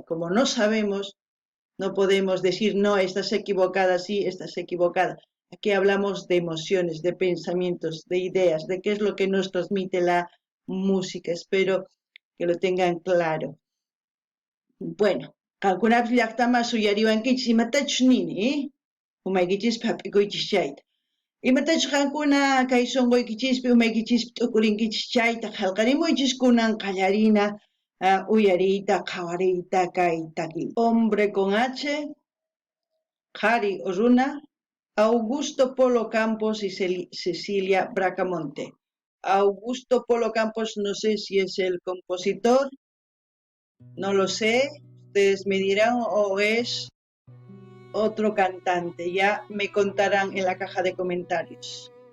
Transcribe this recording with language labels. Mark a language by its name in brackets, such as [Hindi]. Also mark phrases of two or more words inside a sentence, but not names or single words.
[Spanish] Como no sabemos, no podemos decir, no, estás equivocada, sí, estás equivocada. Aquí hablamos de emociones, de pensamientos, de ideas, de qué es lo que nos transmite la música. Espero que lo tengan claro. Bueno, [Quechua] calculab llaqtama suyariwankichis imatachus nini, umaykichis p'ap'ikuychis chayta. Imatachus qankuna kay sunquykichis umaykichis t'ukurinkichis chayta qillqarimuychis kunan qallarina uyariyta qhawariyta kay takiy. [Spanish] Hombre con H, Jari Osuna, Augusto Polo Campos y Cecilia Bracamonte. Augusto Polo Campos, no sé si es el compositor, no lo sé, ustedes me dirán, o es otro cantante, ya me contarán en la caja de comentarios.